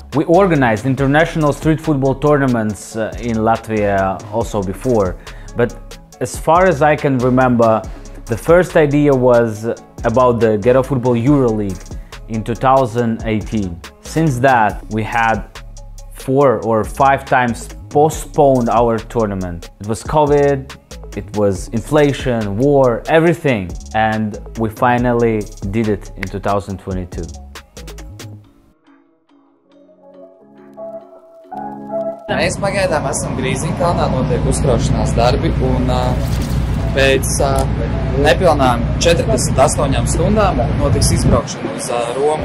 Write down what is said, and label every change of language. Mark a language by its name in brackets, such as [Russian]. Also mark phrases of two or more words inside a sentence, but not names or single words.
[English] We organized international street football tournaments in Latvia also before, but as far as I can remember, the first idea was about the Ghetto Football EuroLeague in 2018. Since that, we had 4 or 5 times postponed our tournament. It was COVID, it was inflation, war, everything, and we finally did it in 2022. [Latvian] Mēs pagaidām esam Grīziņkalnā, notiek uzkraušanās darbi, un pēc nepilnām 48 stundām notiks izbraukšana uz Romu.